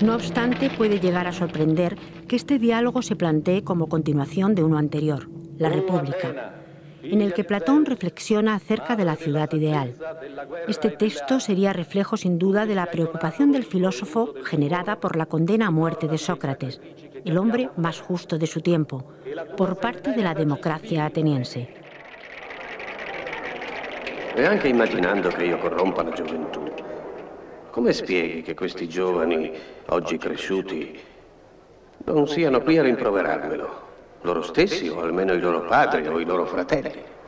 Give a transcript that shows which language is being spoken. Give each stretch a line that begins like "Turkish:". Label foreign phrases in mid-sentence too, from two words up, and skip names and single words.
Spanish: No obstante, puede llegar a sorprender que este diálogo se plantee como continuación de uno anterior, La República, en el que Platón reflexiona acerca de la ciudad ideal. Este texto sería reflejo sin duda de la preocupación del filósofo generada por la condena a muerte de Sócrates, el hombre más justo de su tiempo, por parte de la democracia ateniense.
Italian: E anche immaginando che io corrompa la gioventù, come spieghi che questi giovani, oggi cresciuti, non siano qui a rimproverarmelo? Loro stessi, o almeno i loro padri o i loro fratelli.